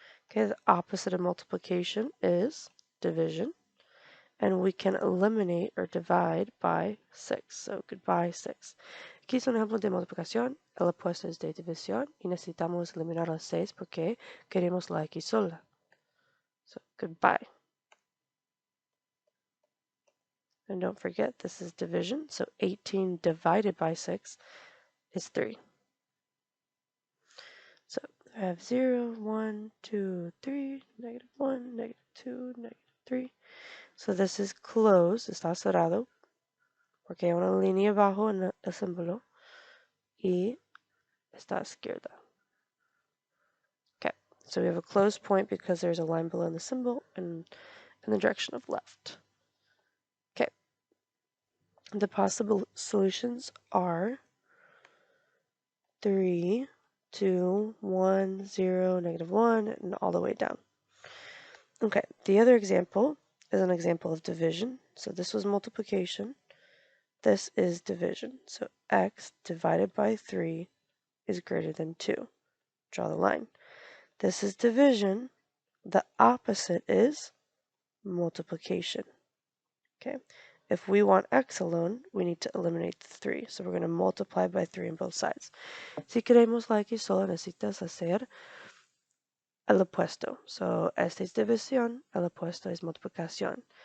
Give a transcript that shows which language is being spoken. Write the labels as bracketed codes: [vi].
[en] Okay, the opposite of multiplication is division. And we can eliminate or divide by 6. So goodbye 6. [es] Aquí es un ejemplo de multiplicación. El opuesto es de división. Y necesitamos eliminar el 6 porque queremos la X sola. [en] So goodbye. And don't forget, this is division. So 18 divided by 6 is 3. So I have 0, 1, 2, 3, negative 1, negative 2, negative 3. So this is closed, [es] está cerrado, porque hay una línea abajo en el símbolo y está izquierda. [en] Okay, so we have a closed point because there's a line below the symbol and in the direction of left. Okay, the possible solutions are 3, 2, 1, 0, negative 1, and all the way down. Okay, the other example is an example of division. So this was multiplication. This is division. So x divided by 3 is greater than 2. Draw the line. This is division. The opposite is multiplication. Okay, if we want x alone, we need to eliminate the 3. So we're going to multiply by 3 on both sides. [es] Si queremos la x sola, necesitas hacer el opuesto. So esta es división, el opuesto es multiplicación.